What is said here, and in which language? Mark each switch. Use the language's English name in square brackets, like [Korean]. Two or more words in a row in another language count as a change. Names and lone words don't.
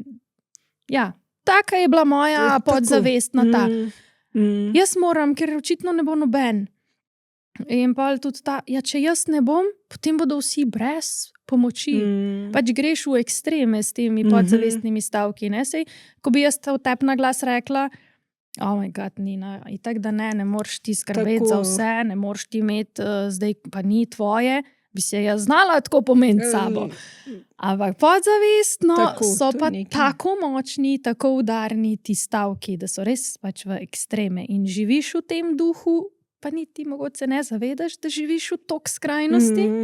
[Slovenian] Ja, taka je bila moja podzavestna ta. Jaz moram, ker očitno ne bo noben. In pa tudi ta, če jaz ne bom, potem bodo vsi brez pomoči. Pač greš v ekstreme s temi podzavestnimi stavki, ne? Sej, ko bi jaz v tep na glas rekla, [English] oh my god, [Slovenian] Nina, itak da ne moreš ti skrbeti za vse, ne moreš ti imeti, zdaj pa ni tvoje, bi se jaz znala tako pomeniti sabo. Ampak podzavestno so pa tako močni, tako udarni ti stavki, da so res pač v ekstreme in živiš v tem duhu, pa niti mogoče ne zavedaš, da živiš v tok skrajnosti.